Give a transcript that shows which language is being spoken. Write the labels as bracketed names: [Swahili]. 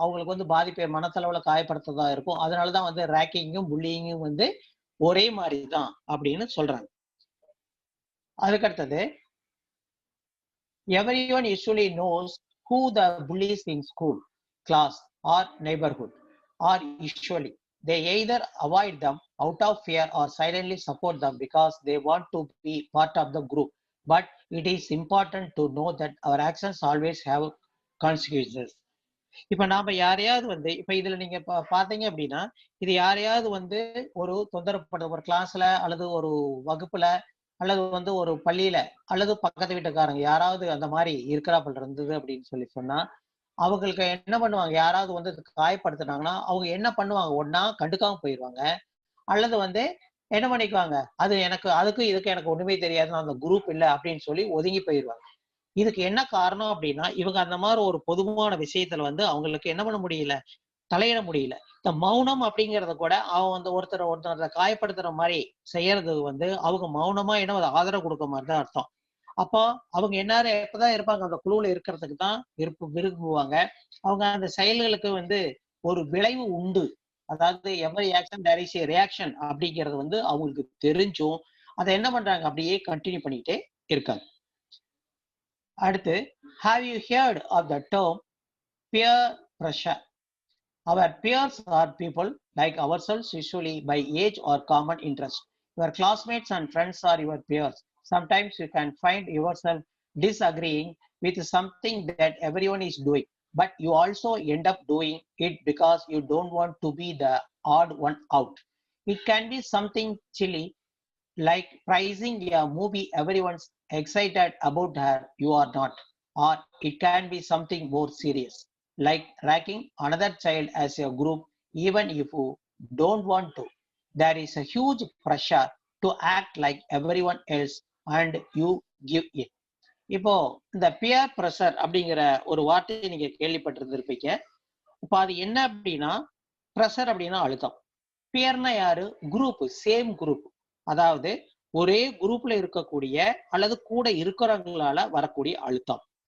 [Tamil] அவங்களுக்கு வந்து பாதிப்பை மனத்தளவுல காயப்படுத்ததா இருக்கும். அதனாலதான் வந்து ரேக்கிங்கும் புல்லிங்கும் வந்து ஒரே மாதிரி தான் அப்படின்னு சொல்றாங்க. அதுக்கடுத்தது, [English] everyone usually knows who the bullies in school, class or neighborhood, or usually they either avoid them out of fear or silently support them because they want to be part of the group. But it is important to know that our actions always have consequences. [Tamil] இப்ப நாம யாரையாவது வந்து இப்ப இதுல நீங்க பாத்தீங்க அப்படின்னா, இது யாரையாவது வந்து ஒரு தொந்தரப்படுற ஒரு கிளாஸ்ல அல்லது ஒரு வகுப்புல அல்லது வந்து ஒரு பள்ளியில அல்லது பக்கத்து வீட்டுக்காரங்க யாராவது அந்த மாதிரி இருக்கிறாப்புல இருந்தது அப்படின்னு சொல்லி சொன்னா, அவங்களுக்கு என்ன பண்ணுவாங்க, யாராவது வந்து காயப்படுத்தினாங்கன்னா அவங்க என்ன பண்ணுவாங்க, ஒன்னா கண்டுக்காம போயிடுவாங்க அல்லது வந்து என்ன பண்ணிக்குவாங்க, அது எனக்கு அதுக்கு இதுக்கு எனக்கு ஒண்ணுமே தெரியாது, அந்த குரூப் இல்லை அப்படின்னு சொல்லி ஒதுங்கி போயிடுவாங்க. இதுக்கு என்ன காரணம் அப்படின்னா, இவங்க அந்த மாதிரி ஒரு பொதுவான விஷயத்துல வந்து அவங்களுக்கு என்ன பண்ண முடியல, தலையிட முடியல. இந்த மௌனம் அப்படிங்கறத கூட அவன் வந்து ஒருத்தரை காயப்படுத்துற மாதிரி செய்யறது வந்து அவங்க மௌனமா என்ன ஆதரவு கொடுக்க மாதிரிதான் அர்த்தம். அப்போ அவங்க எல்லாரும் எப்பதான் இருப்பாங்க, அந்த குழுவுல இருக்கிறதுக்கு தான் விரும்புவாங்க. அவங்க அந்த செயல்களுக்கு வந்து ஒரு விளைவு உண்டு. அதாவது [English] every action there is a reaction [Tamil] அப்படிங்கிறது வந்து அவங்களுக்கு தெரிஞ்சும் அதை என்ன பண்றாங்க, அப்படியே கண்டினியூ பண்ணிட்டே இருக்காங்க. அடுத்து, [English] have you heard of the term peer pressure? Our peers are people like ourselves, usually by age or common interest. Your classmates and friends are your peers. Sometimes you can find yourself disagreeing with something that everyone is doing, but you also end up doing it because you don't want to be the odd one out. It can be something silly, like praising a movie everyone's excited about her, you are not. Or it can be something more serious, like ranking another child as a group even if you don't want to. There is a huge pressure to act like everyone else and you give it. [Tamil] இப்போ இந்த pier pressure அப்படிங்கிற ஒரு வார்த்தையை நீங்க கேள்விப்பட்டிருந்திருப்பீங்க. இப்ப அது என்ன அப்படின்னா ப்ரெஷர் அப்படின்னா அழுத்தம். பியர்னா யாரு? Group, same group. அதாவது ஒரே குரூப்ல இருக்கக்கூடிய அல்லது கூட இருக்கிறவங்களால வரக்கூடிய அழுத்தம்.